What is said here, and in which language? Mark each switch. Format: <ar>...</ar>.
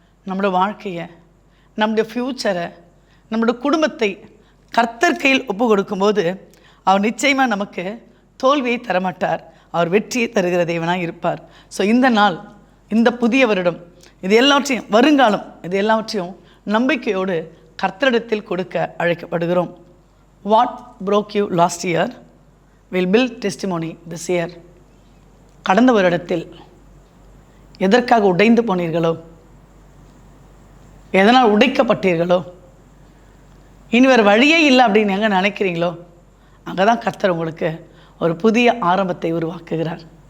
<ta>நம்மளோட வாழ்க்கையை, நம்முடைய ஃப்யூச்சரை, நம்மளோட குடும்பத்தை கர்த்தர் கையில் ஒப்பு கொடுக்கும்போது அவர் நிச்சயமாக நமக்கு தோல்வியை தரமாட்டார், அவர் வெற்றியை தருகிற தேவனாக இருப்பார். ஸோ இந்த நாள், இந்த புதிய வருடம், இது எல்லாவற்றையும், வருங்காலம், இது எல்லாவற்றையும் நம்பிக்கையோடு கர்த்தரிடத்தில் கொடுக்க அழைக்கப்படுகிறோம்.</ta> <en>What broke you last year will build testimony this year.</en> <ta>கடந்த வருடத்தில் எதற்காக உடைந்து போனீர்களோ, எதனால் உடைக்கப்பட்டீர்களோ, இனி வேறு வழியே இல்லை அப்படின்னு எங்கே நினைக்கிறீங்களோ, அங்கே தான் கர்த்தர் உங்களுக்கு ஒரு புதிய ஆரம்பத்தை உருவாக்குகிறார்.</ta>